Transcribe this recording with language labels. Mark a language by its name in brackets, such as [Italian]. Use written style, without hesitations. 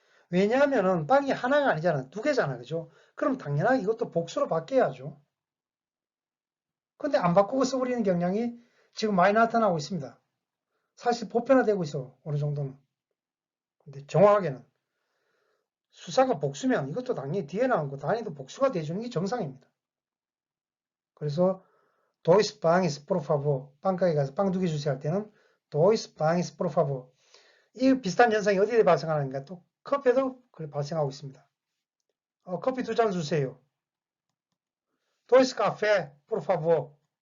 [Korean] 왜냐하면은 빵이 하나가 아니잖아. 2개잖아. 그죠? 그럼 당연하게 이것도 복수로 바뀌어야죠. 근데 안 바꾸고 써버리는 경향이 지금 많이 나타나고 있습니다. 사실 보편화되고 있어. 어느 정도는. 근데 정확하게는 수사가 복수면 이것도 당연히 뒤에 나온 거 단위도 복수가 돼주는 게 정상입니다. [Portuguese] 그래서 dois pães, por favor. [Korean] 빵가게 가서 빵 2개 주세요 할 때는 [Portuguese] dois pães, por favor. [Korean] 이 비슷한 현상이 어디에 발생하는가? 또 커피에도 발생하고 있습니다. 커피 2잔 주세요. [Portuguese] dois café, por favor.